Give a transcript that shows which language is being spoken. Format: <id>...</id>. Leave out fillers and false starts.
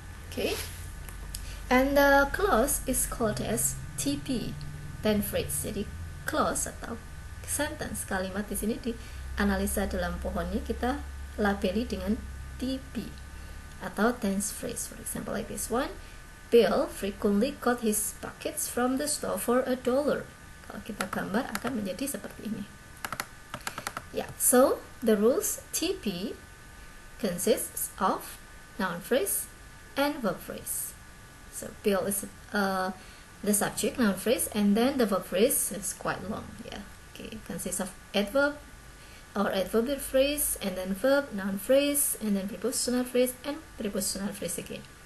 <en>Okay, and the clause is called as TP, then phrase.</en> <id>Jadi clause atau sentence, kalimat di sini di analisa dalam pohonnya kita labeli dengan TP atau tense phrase.</id> <en>For example, like this one, Bill frequently got his buckets from the store for $1.</en> <id>Kalau kita gambar akan menjadi seperti ini.</id> <en>Yeah, so the rules: TP consists of noun phrase and verb phrase. So Bill is the subject, noun phrase, and then the verb phrase is quite long. Yeah, okay, consists of adverb or adverbial phrase, and then verb, noun phrase, and then prepositional phrase and prepositional phrase again.</en>